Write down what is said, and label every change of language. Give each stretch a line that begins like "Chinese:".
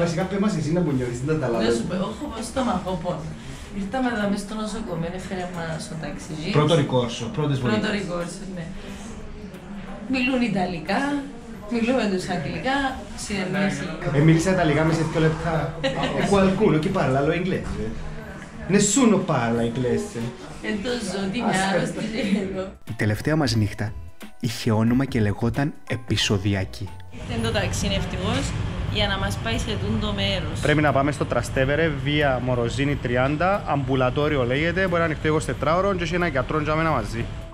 Greek: Βασικά πες μας εσύ να που νιώθεις, δεν τα καταλαβαίνω. Δεν σου πω, έχω στομαχόπονο. Ήρθαμε εδώ μέσα στο νοσοκομείο, έφερε μας ο ταξιτζής. Πρώτο ρικόρσο, πρώτες βοήθειες. Πρώτο ρικόρσο, ναι. Μιλούν Ιταλικά, μιλούμε τους αγγλικά, συνεννόηση. Μίλησα Ιταλικά μέσα σε 2 λεπτά.
Italian: Qualcuno che parla lo inglese. Nessuno parla inglese.
Greek: Εντός ότι είναι άρρωστη λίγο. Η τελευταία μας νύχτα είχε όνομα και λεγόταν Επεισοδιακή. Ήρθε το ταξί ευτυχώς για να μας πάει σε τούτο μέρος. Πρέπει να πάμε στο Τραστέβερε, βία Μοροζίνη 30, αμπουλατόριο λέγεται, μπορεί να ανοιχτεί 24ωρο και έχει ένα γιατρό για μένα μαζί.